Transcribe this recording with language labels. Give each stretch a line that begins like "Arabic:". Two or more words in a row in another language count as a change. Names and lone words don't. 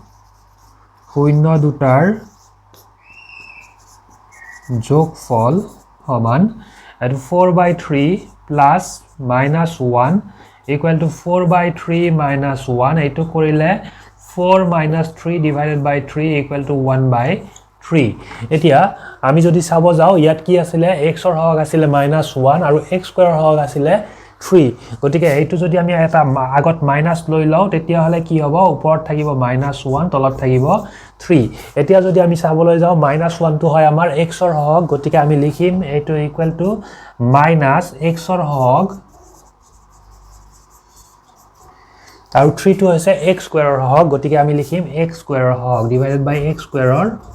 English: সমান and 4 by 3 plus -1 equal to 4 by 3 minus 1
Assamese: এইটো কৰিলে
English: 4 minus 3 divided by 3 equal to 1
Assamese: by 3 এতিয়া আমি যদি চাব যাও ইয়াত কি আছিল x ৰ হক আছিল -1 আৰু x স্কয়াৰ হক আছিল 3 গতিকে এইটো যদি আমি এটা আগত মাইনাস লৈ লও তেতিয়া হলে কি হ'ব ওপৰত থাকিব -1 তলত থাকিব 3 এতিয়া যদি আমি চাবলৈ যাও -1 টো হয় আমাৰ x ৰ হক গতিকে আমি লিখিম এইটো
English: equal to
Assamese: -x ৰ হক আৰু 3 টো হৈছে x স্কয়াৰৰ হক গতিকে আমি লিখিম x স্কয়াৰৰ হক
English: divided by
Assamese: x স্কয়াৰৰ